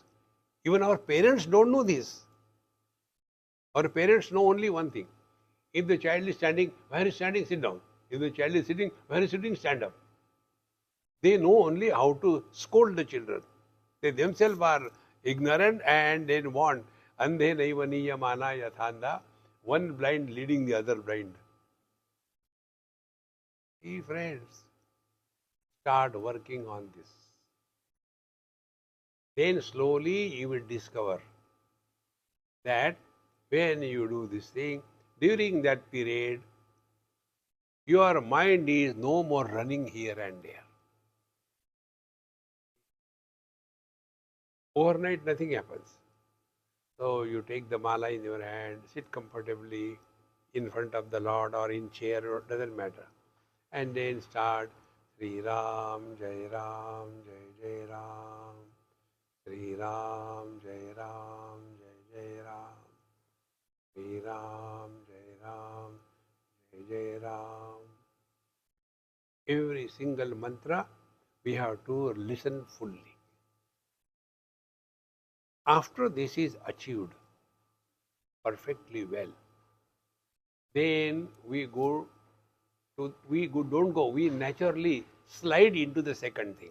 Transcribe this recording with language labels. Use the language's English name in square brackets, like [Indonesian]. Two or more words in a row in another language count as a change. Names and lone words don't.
[English] Even our parents don't know this. Our parents know only one thing. If the child is standing, where is standing? Sit down. If the child is sitting, where is sitting? Stand up. They know only how to scold the children. They themselves are ignorant and they want [Sinhala] andhe naivaniya mana yathanda, [English] one blind leading the other blind. Hey friends, start working on this. Then slowly you will discover that when you do this thing, during that period, your mind is no more running here and there. Overnight, nothing happens. So you take the mala in your hand, sit comfortably in front of the Lord or in chair, doesn't matter. And then start [Sanskrit] Sri Ram, Jai Ram, Jai Jai Ram. Sri Ram, Jai Ram, Jai Jai Ram. Sri Ram, Jai Ram, Jai Jai Ram. [English] Every single mantra we have to listen fully. After this is achieved perfectly well, then we naturally slide into the second thing.